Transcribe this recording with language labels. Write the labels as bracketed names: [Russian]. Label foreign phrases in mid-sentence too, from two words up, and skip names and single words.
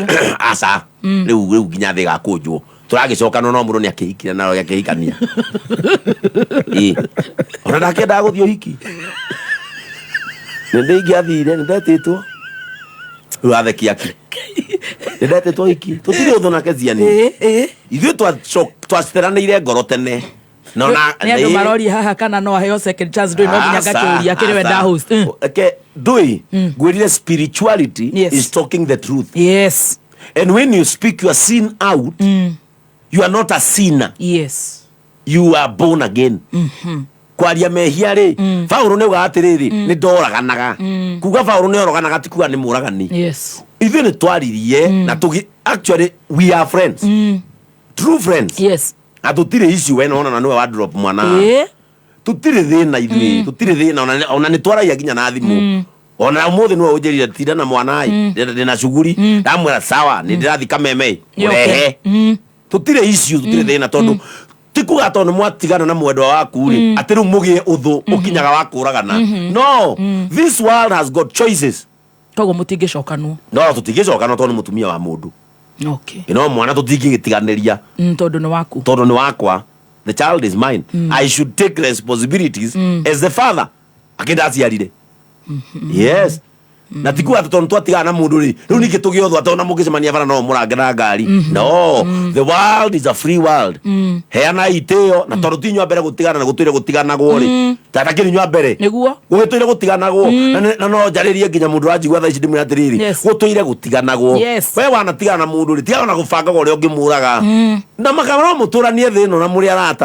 [Kikuyu] asa riu nginya thĩ gakũnjwo tũragĩcokana no mũndũ nĩ akĩhikire na rĩo akĩhikania ona ndakĩendaga gũthiĩ ũhiki nĩ ndĩingĩathire nĩ ndetĩtwo rĩu atheki aki nĩ ndetĩtwo ũhiki tũtirĩ ũthũ nake ciani ithuĩ twaciteranĩire ngoro tene nĩ andũ maroria haha kana no aheo [English] second chance [Kikuyu] ndũĩ no nginya ngakĩũria kĩrĩ we nda host ndũĩ ngwĩrire [English] spirituality is talking the truth and when you speak your sin out you are not a sinner you are born again [Kikuyu] kwaria mehia rĩ Paulo nĩ uga atĩrĩrĩ nĩ ndoraganaga kuga Paulo nĩ oraganaga ti kuga nĩ mũragani ithuĩ nĩ twaririe na [English] actually we are friends true friends [Kikuyu] atutire issue we naona na niwe wa drop mwana tutire thina ithuĩ tutire thina ona nĩ twaragia nginya na thimũ ona ũmũthĩ niwe ũnjĩrire tinda na mwana ndĩna cuguri ndamwĩra sawa nĩ ndĩrathi kameme ũrehe tutire issue tutire thina tondũ tikuga tondũ mwatigana na mwendwa waku rĩ atĩ rĩu mũgĩe ũthũ ũkinyaga wa kũragana no [English] this world has got choices [Kikuyu] koguo mũtingĩcokanwo no tũtingĩcokanwo tondũ nĩ mũtumia wa mũndũ no mwana tũtingĩgĩtiganĩria tondũ nĩ wakwa [English] the child is mine I should take responsibilities as the father [Kikuyu] akĩndaciarire yes na tikuga tondũ twatigana na mũndũ rĩ rĩu ningĩ tũgĩe ũthũ atĩ ona mũngĩcemania bara no mũrange na ngari no [English] the world is a free world [Kikuyu] heana itĩo na tondũ tinywa mbere gũtigana na gũtũire gũtiganagwo rĩ tata kĩnywa mbere nĩguo gũgĩtũire gũtiganagwo na no njarĩrie nginya mũndũ ranjigua thaa ici ndĩmwĩra atĩrĩrĩ gũtũire gũtiganagwo we wanatigana na mũndũ rĩ tigana na gũbangaga ũrĩa ũngĩmũraga na makara no mũtũranie thĩ ĩno na mũrĩ arata